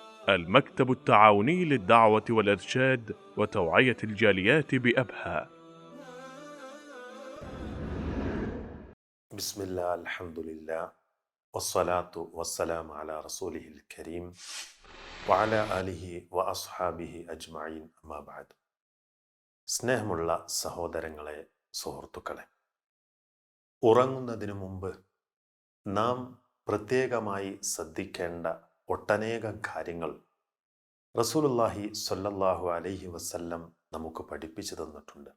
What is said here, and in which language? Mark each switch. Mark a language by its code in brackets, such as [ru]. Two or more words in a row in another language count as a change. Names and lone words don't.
[ar] المكتب التعاوني للدعوة والإرشاد وتوعية الجاليات بأبها. بسم الله الحمد لله والصلاة والسلام على رسوله الكريم وعلى آله وأصحابه أجمعين أما بعد. [ml] സ്നേഹമുള്ള സഹോദരങ്ങളെ, സുഹൃത്തുക്കളെ, ഉറങ്ങുന്നതിനു മുമ്പ് നാം പ്രത്യേകമായി ശ്രദ്ധിക്കേണ്ട ഒട്ടനേകം കാര്യങ്ങൾ [ar] رسول الله صلى الله عليه وسلم [ml] നമുക്ക് പഠിപ്പിച്ചു തന്നിട്ടുണ്ട്.